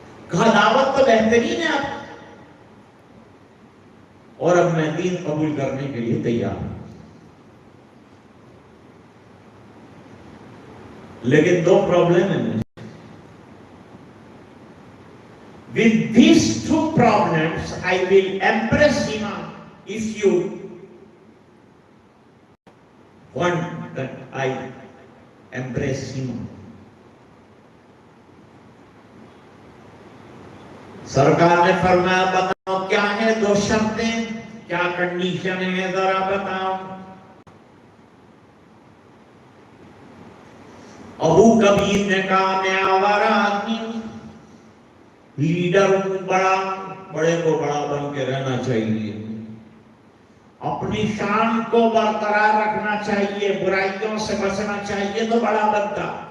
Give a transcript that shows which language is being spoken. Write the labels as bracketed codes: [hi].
[ur] کہا دعوت تو بہترین ہے آپ اور اب میں دین قبول کرنے کے لیے تیار ہوں، لیکن دو پرابلم ہیں مجھے. [en] With these two problems I will embrace Iman if you want that I embrace Iman. [ur] سرکار نے فرمایا بتاؤ کیا ہے دو شرطیں، کیا کنڈیشن ہے ذرا بتاؤ. ابو کبیر نے کہا میں آوارہ آدمی ہوں، لیڈر ہوں، بڑے کو بڑا بن کے رہنا چاہیے، اپنی شان کو برقرار رکھنا چاہیے، برائیوں سے بچنا چاہیے تو بڑا بنتا.